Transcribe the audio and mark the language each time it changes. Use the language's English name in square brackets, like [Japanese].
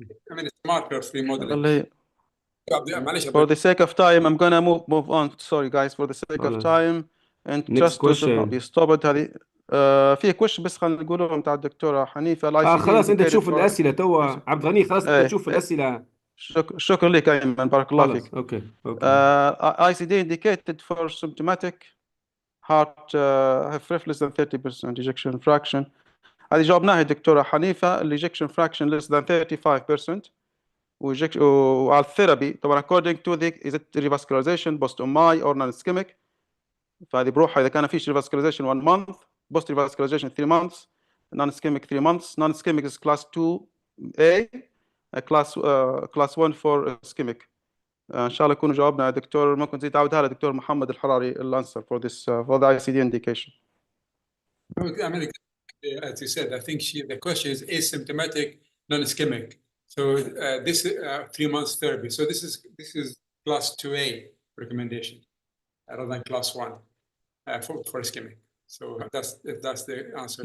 [English] I mean it's marker free modeling. For the sake of time, I'm gonna move on. Sorry guys, for the sake of time and Next just should not be stopped. [Arabic] هذه في question بس خلينا نقولهم بتاع الدكتورة حنيفة. خلاص انت تشوف الأسئلة توا عبد الغني. خلاص انت تشوف الأسئلة. شكرا لك أيمن، بارك الله فيك. [English] Okay. ICD indicated for symptomatic heart HFrEF less than 30% ejection fraction. [Arabic] هذه جاوبناها الدكتورة حنيفة. [English] ejection fraction less than 35%. [Arabic] وعلى الثيرابي طبعا [English] according to the is it revascularization post MI or non-ischemic. [Arabic] فهذه بروحها إذا كان فيش revascularization [English] 1 month, post revascularization 3 months, non-ischemic 3 months. Non-ischemic is class 2A, class 1 for ischemic. [Arabic] إن شاء الله يكونوا جاوبنا يا دكتور. ممكن تزيد تعودها لدكتور محمد الحراري الأنسر [English] for this for the ICD indication. I mean, as you said, I think the question is asymptomatic non-ischemic. So this 3 months therapy. So this is class 2A recommendation rather than class 1 for ischemic. So that's the answer.